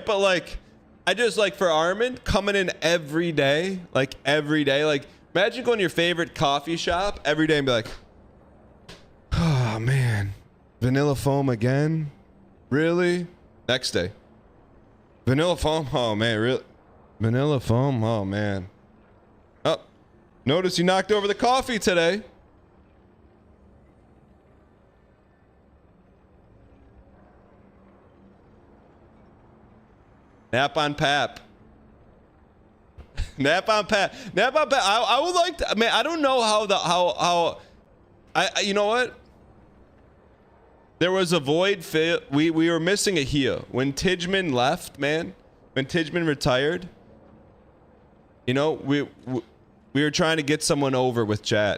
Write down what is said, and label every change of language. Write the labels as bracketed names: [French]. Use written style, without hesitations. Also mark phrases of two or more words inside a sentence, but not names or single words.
[English] But like, I just like for Armin coming in every day, like imagine going to your favorite coffee shop every day and be like, oh man, vanilla foam again? Really? Next day. Vanilla foam? Oh man, really? Vanilla foam? Oh man. Oh, notice you knocked over the coffee today. Nap on Pap. Nap on Pap. Nap on Pap. I would like to, man, I don't know how you know what? There was a void fill. We were missing a heel. When Tidgeman left, man, when Tidgeman retired, you know, we were trying to get someone over with chat.